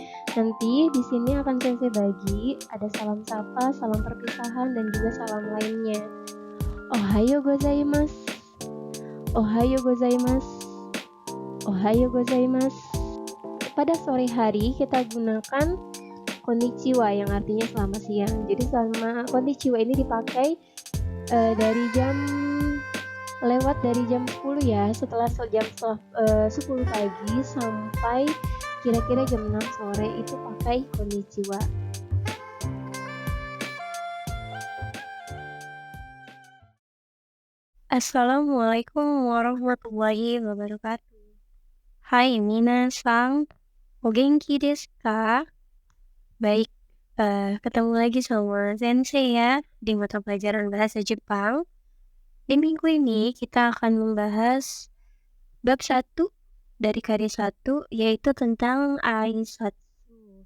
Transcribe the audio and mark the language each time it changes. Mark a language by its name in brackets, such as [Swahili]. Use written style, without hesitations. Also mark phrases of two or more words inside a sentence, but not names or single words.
[Indonesian] Nanti di sini akan Sensei bagi ada salam sapa, salam perpisahan, dan juga salam lainnya. [Japanese] おはようございます。おはようございます. おはようございます. Pada sore hari kita gunakan konnichiwa yang artinya selamat siang. Jadi sama konnichiwa ini dipakai dari jam 10 ya, setelah jam 10 pagi sampai kira-kira jam 6 sore itu pakai konnichiwa. [Arabic] السلام عليكم ورحمة الله وبركاته. [Japanese] はい、皆さん、お元気ですか? [Indonesian] Baik, ketemu lagi sama Sensei ya di mata pelajaran bahasa Jepang. Di minggu ini kita akan membahas bab 1 dari karya 1, yaitu tentang aisatsu.